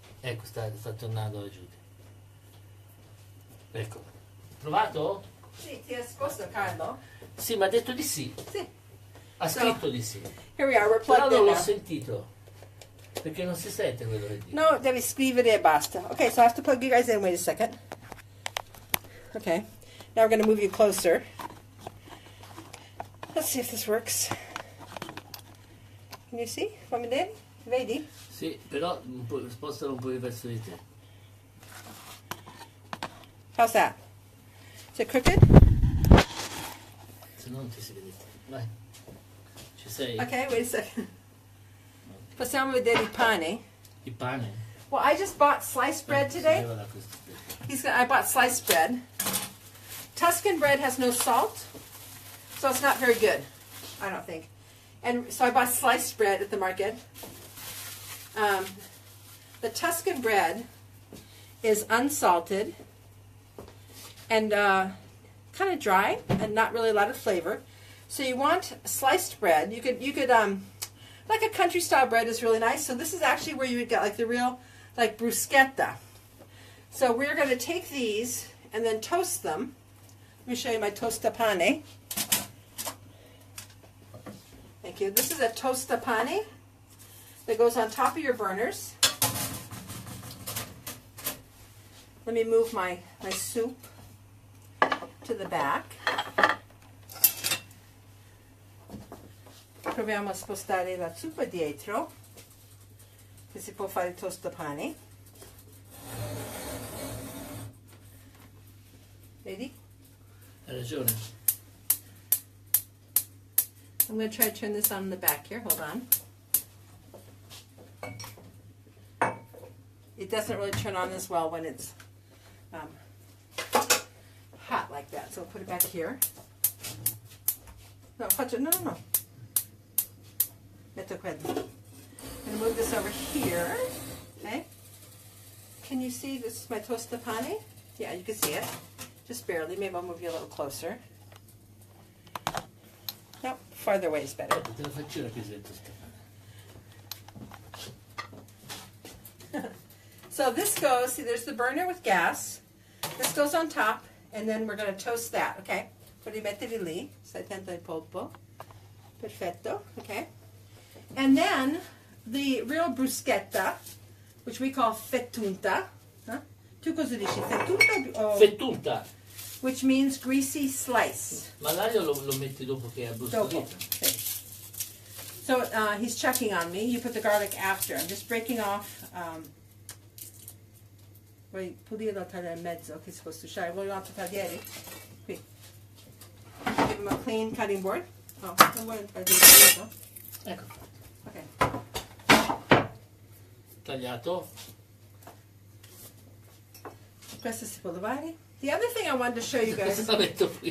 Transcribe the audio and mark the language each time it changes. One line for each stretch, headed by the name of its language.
Italian: Ecco, sta tornando la Judy. Ecco. Provato? Sì, ti ha risposto Carlo? Sì, ma ha detto di sì. Sì. Ha scritto di sì.
English: Here we are, we're
Italian: Però
English: plugged
Italian: non
English: in
Italian: l'ho
English: now.
Italian: sentito. Perché non si sente quello che dico. No, devi scrivere e basta.
English: Okay, so I have to plug you guys in. Wait a second. Okay. Now we're going to move you closer. Let's see if this works. Can you see?
Italian: Fammi vedere? Vedi? Sì, però spostalo un po' verso di te.
English: How's that? Is it crooked?
Italian: Se no non ti si vede. Vai. Ci sei?
English: Okay, wait a second.
Italian: Possiamo vedere il pane. Il pane?
English: Well, I just bought sliced bread today. I bought sliced bread. Tuscan bread has no salt, so it's not very good, I don't think. And so I bought sliced bread at the market. The Tuscan bread is unsalted and kind of dry and not really a lot of flavor. So you want sliced bread. You could like a country style bread is really nice. So this is actually where you would get like the real like bruschetta. So we're going to take these and then toast them. Let me show you my tostapane. Thank you. This is a tostapane that goes on top of your burners. Let me move my soup to the back.
Italian: Proviamo a spostare la zuppa dietro, che si può fare il tostapane. Vedi? Hai ragione.
English: I'm going to try to turn this on in the back here. Hold on. It doesn't really turn on as well when it's hot like that. So I'll put it back here. No, no.
Italian: Metto quello.
English: I'm going to move this over here. Okay. Can you see this is my tostapane? Yeah, you can see it. Just barely. Maybe I'll move you a little closer. Nope, farther away is better.
Italian: Te lo faccio più sento
English: So this goes, see there's the burner with gas. This goes on top, and then we're going to toast that, okay?
Italian: Puoi mettere lì, stai attento al polpo.
English: Perfetto, okay? And then the real bruschetta, which we call fettunta. Huh?
Italian: Tu cosa dici? Fettunta o... Fettunta.
English: Which means greasy slice.
Italian: Ma l'aglio lo metti dopo che è abbrustolito? Dopo.
English: Okay. So he's checking on me. You put the garlic after. I'm just breaking off.
Italian: Vuoi pulirlo, tagliare in mezzo, che si può strusciare. Vuoi un altro tagliere? Qui.
English: Give him a clean cutting board.
Italian: Oh, non vuoi un tagliere? Ecco. Ok. Tagliato. Questo si può lavare.
English: The other thing I wanted to show you guys.
Italian: Cosa metto qui?